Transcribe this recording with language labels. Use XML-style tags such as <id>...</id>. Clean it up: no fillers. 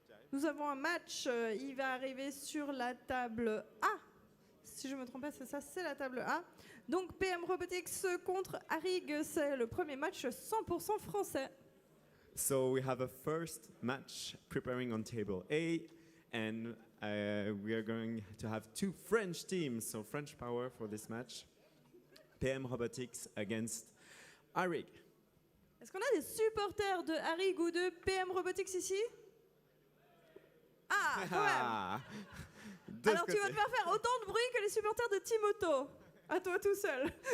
<fr>Nous avons un match, il va arriver sur la table A. Si je ne me trompe pas, c'est ça, c'est la table A. Donc PM Robotics contre Arig, c'est le premier match 100% français.</fr> <en>So we have a first match preparing on table A, and we are going to have two French teams, so French power for this match. PM Robotics against Arig.</en> <fr>Est-ce qu'on a des supporters de Arig ou de PM Robotics ici? Ah, quand même. Alors tu vas devoir faire autant de bruit que les supporters de Timoto. À toi tout seul.</fr>